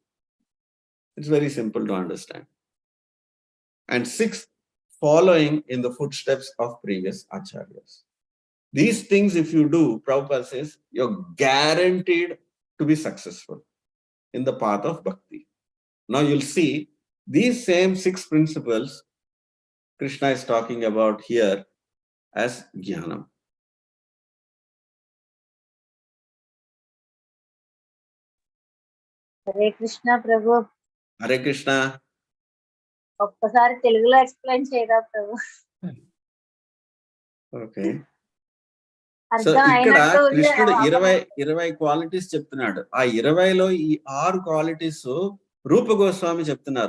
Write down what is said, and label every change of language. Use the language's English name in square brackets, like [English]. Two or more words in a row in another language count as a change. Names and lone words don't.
[English] It's very simple to understand. And 6th, following in the footsteps of previous acharyas. These things, if you do, Prabhupada says, you're guaranteed to be successful in the path of bhakti. Now you'll see these same 6 principles Krishna is talking about here as jnanam. [Telugu] హరే కృష్ణ ప్రభు. [English] Hare Krishna. [Telugu] ఒక్కసారి తెలుగులో ఎక్స్ప్లెయిన్ చేయరా ప్రభు? [English] Okay. So [Telugu] అర్థం ఇక్కడ అయినట్టు కృష్ణుడు 20 క్వాలిటీస్ చెప్తున్నాడు. ఆ 20లో ఈ 6 క్వాలిటీస్ రూప గోస్వామి చెప్తున్నారు.